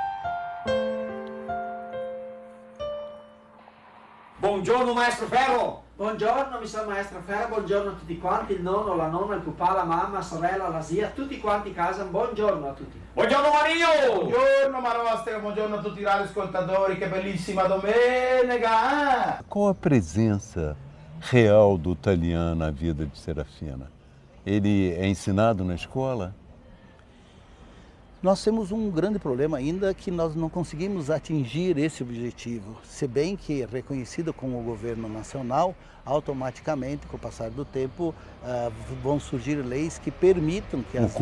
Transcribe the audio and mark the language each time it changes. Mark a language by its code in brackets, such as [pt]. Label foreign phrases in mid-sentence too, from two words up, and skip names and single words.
[it] Buongiorno, Maestro Ferro! Buongiorno, mi sono Maestra Fera, buongiorno a tutti quanti, il nonno, la nonna, il papà, la mamma, la sorella, la zia, tutti quanti in casa, buongiorno a tutti. Buongiorno Mario! Buongiorno Marostica, buongiorno a tutti i radioascoltatori, che bellissima domenica! [pt] Qual a presença real do italiano na vida de Serafina? Ele é ensinado na escola? Nós temos um grande problema ainda que nós não conseguimos atingir esse objetivo, se bem que reconhecido como o governo nacional, automaticamente, com o passar do tempo, vão surgir leis que permitam que as